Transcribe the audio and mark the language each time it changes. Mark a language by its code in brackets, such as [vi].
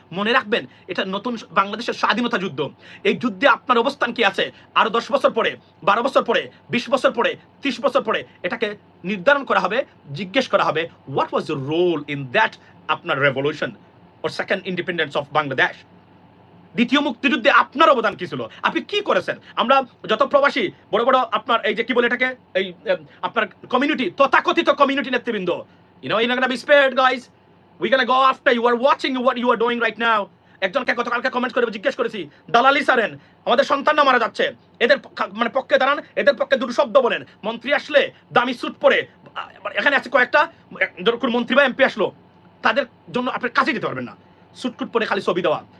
[bn] মনে রাখবেন, এটা নতুন বাংলাদেশের স্বাধীনতা যুদ্ধ, এই যুদ্ধে আপনার অবস্থান কি আছে, আরো 10 বছর পরে, 12 বছর পরে, 20 বছর পরে, 30 বছর পরে, এটাকে নির্ধারণ করা হবে, জিজ্ঞেস করা হবে, [en] what was the role in that [bn] আপনার [en] revolution or second independence of Bangladesh, [bn] দ্বিতীয় মুক্তিযুদ্ধে আপনার অবদান কি ছিল, আপনি কি করেছেন। আমরা যত প্রবাসী বড় বড় আপনার এই যে কি বলে এটাকে, এই আপনার কমিউনিটি, তথাকথিত কমিউনিটি নেতৃবৃন্দ, [en] you're not gonna be spared guys, we're gonna go after you, are watching what you are doing right now। [bn] একজনকে গতকালকে কমেন্ট করে জিজ্ঞেস করেছি, দালালি সারেন, আমাদের সন্তানরা মারা যাচ্ছে, এদের মানে পক্ষে দাঁড়ান, এদের পক্ষে দুটো শব্দ বলেন। মন্ত্রী আসলে দামি স্যুট পরে, এখানে আছে কয়েকটা যখন মন্ত্রী বা এমপি আসলো, তাদের জন্য আপনি কাছে যেতে পারবেন না, স্যুটকুট পরে খালি ছবি দেওয়া।